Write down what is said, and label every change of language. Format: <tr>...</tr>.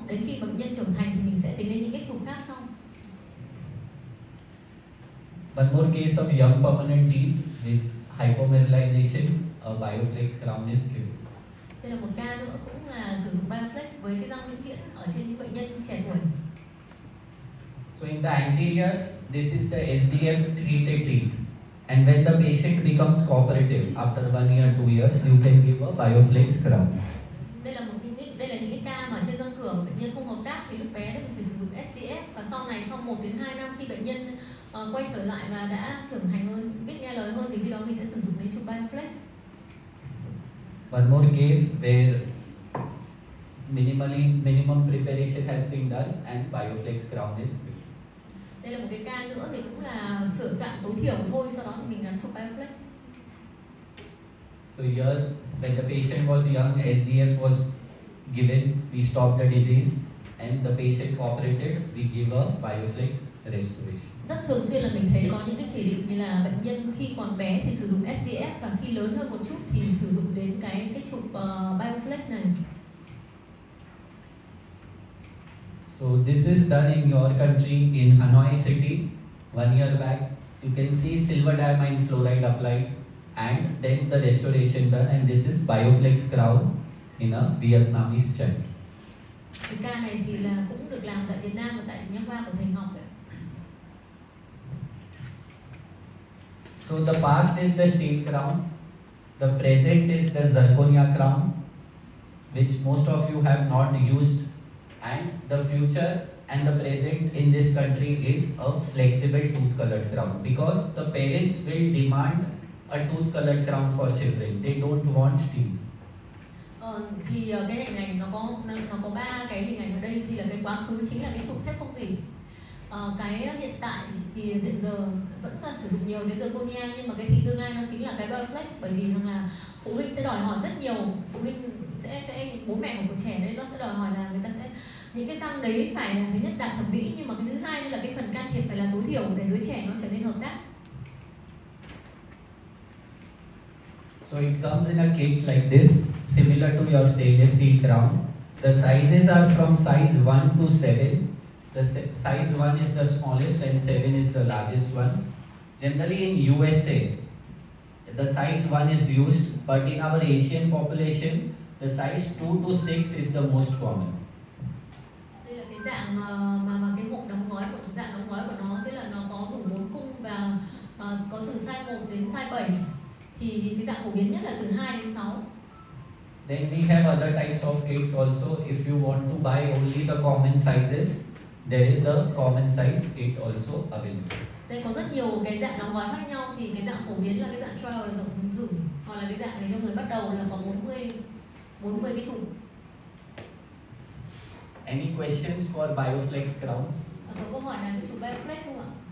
<vi>Đến khi bệnh nhân trưởng thành thì mình sẽ tính đến những cái chụp khác sau.</vi> <en>One more case of young permanent teeth with hypomineralization, a Bioflex crown is given.</en> <vi>Đây là một ca nữa cũng là sử dụng Bioflex với cái răng vĩnh viễn ở trên những bệnh nhân trẻ tuổi.</vi> <en>So in the anteriors, this is the SDF treated teeth. And when the patient becomes cooperative after 1 year, 2 years, you can give a Bioflex crown.</en> <vi>Đây là những cái ca mà trên răng cửa bệnh nhân không hợp tác thì lúc bé mình phải sử dụng SDF, và sau này sau 1 đến 2 năm khi bệnh nhân quay trở lại và đã trưởng thành hơn, biết nghe lời hơn thì khi đó mình sẽ sử dụng đến chụp Bioflex.</vi> <en>One more case where minimum preparation has been done and Bioflex crown is given.</en> <vi>Đây là một cái ca nữa thì cũng là sửa soạn tối thiểu thôi, sau đó thì mình gắn chụp Bioflex.</vi> <en>So here, when the patient was young, SDF was given, we stopped the disease, and the patient cooperated, we give a Bioflex restoration.</en> <vi>Rất thường xuyên là mình thấy có những cái chỉ định như là bệnh nhân khi còn bé thì sử dụng SDF, và khi lớn hơn một chút thì sử dụng đến cái chụp Bioflex này.</vi> <en>So this is done in your country in Hanoi city 1 year back. You can see silver diamine fluoride applied and then the restoration done, and this is Bioflex crown in a Vietnamese child.</en> <vi>Cái ca này thì là cũng được làm tại Việt Nam và tại nha khoa của thầy Ngọc đấy.</vi> <en>So the past is the steel crown, the present is the zirconia crown, which most of you have not used, and the future and the present in this country is a flexible tooth colored crown, because the parents will demand a tooth colored crown for children. They don't want steel.</en> <vi>Thì cái hình ảnh nó có 3 cái hình ảnh ở đây, thì là cái quá khứ chính là cái chụp thép không gỉ. Cái hiện tại thì hiện giờ vẫn là sử dụng nhiều cái zirconia, nhưng mà cái thì tương lai nó chính là cái Bioflex, bởi vì rằng là phụ huynh sẽ đòi hỏi rất nhiều, phụ huynh sẽ bố mẹ của trẻ đấy nó sẽ đòi hỏi là người ta sẽ những cái răng đấy phải là thứ nhất đạt thẩm mỹ, nhưng mà cái thứ hai là cái phần can thiệp phải là tối thiểu để đứa trẻ nó trở nên hợp tác.</vi> <en>So it comes in a kit like this, similar to your stainless steel crown. The sizes are from size 1 to 7. The size 1 is the smallest and 7 is the largest one. Generally in USA, the size 1 is used, but in our Asian population, the size 2 to 6 is the most common.</en> <vi>Đây là cái dạng mà cái hộp đóng gói của dạng đóng gói của nó, tức là nó có đủ 4 khung và có từ size 1 đến size 7. Thì cái dạng phổ biến nhất là từ 2 đến 6.</vi> <en>Then we have other types of kits also. If you want to buy only the common sizes, there is a common size kit also available.</en> <vi>Đây có rất nhiều cái dạng đóng gói khác nhau, thì cái dạng phổ biến là cái dạng trial là rộng thử, hoặc là cái dạng này cho người bắt đầu là có 40 cái chủng.</vi> <en>Any questions for Bioflex crowns?</en> <vi>Có câu hỏi nào về chủng Bioflex không ạ?</vi>